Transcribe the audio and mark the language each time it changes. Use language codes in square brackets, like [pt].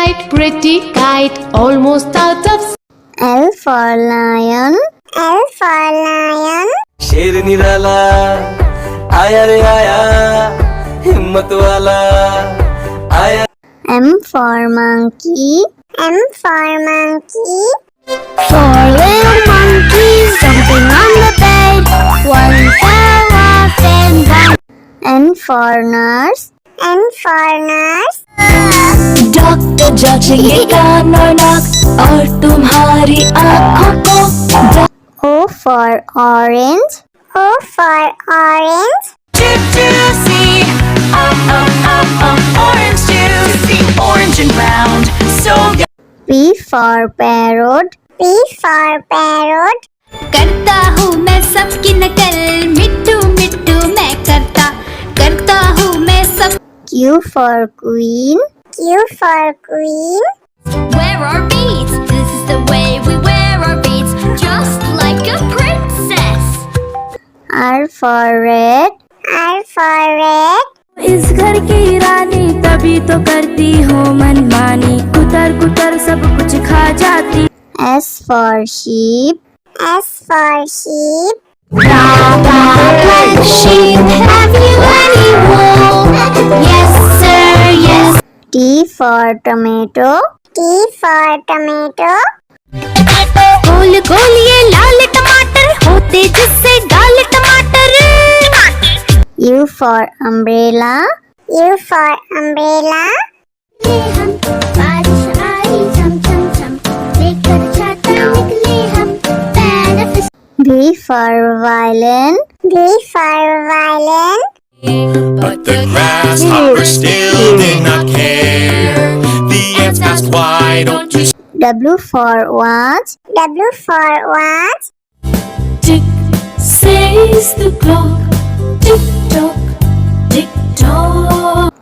[en] pretty kite, almost out of L for lion. L for lion. [hi] शेर निराला आया रे आया हिम्मत वाला आया [en] M for monkey. M for monkey. Four little monkeys jumping on the bed. One fell off and one. N for nurse. N for nurse. [hi] Doctor जांचेगा और नाक और तुम्हारी आँखों को [en] O for orange. O for orange. juicy orange juicy orange and round so P for parrot. P for parrot. [hi] करता हूँ मैं सबकी नकल मिट्टू मिट्टू मैं करता हूँ मैं सब [en] Q for queen. Q for queen. Wear our beads. This is the way we wear our beads, just like a princess. R for red. R for red. [hi] इस घर की रानी तभी तो करती हो मनमानी कुतर कुतर सब कुछ खा जाती [en] S for sheep. S for sheep. Black sheep, have you any wool? Yes, sir, yes. T for tomato. T for tomato. [hi] गोल गोल ये लाल टमाटर होते जिससे गाल टमाटर [en] U for umbrella. U for umbrella. [hi] हम बारिश आई झम झम झम लेकर छाता निकले हम पैर [en] V for violin. V for violin. But the grasshopper still did not care. The ants asked, why don't you W for watch. W for watch. Tick says the clock tick tock tick tock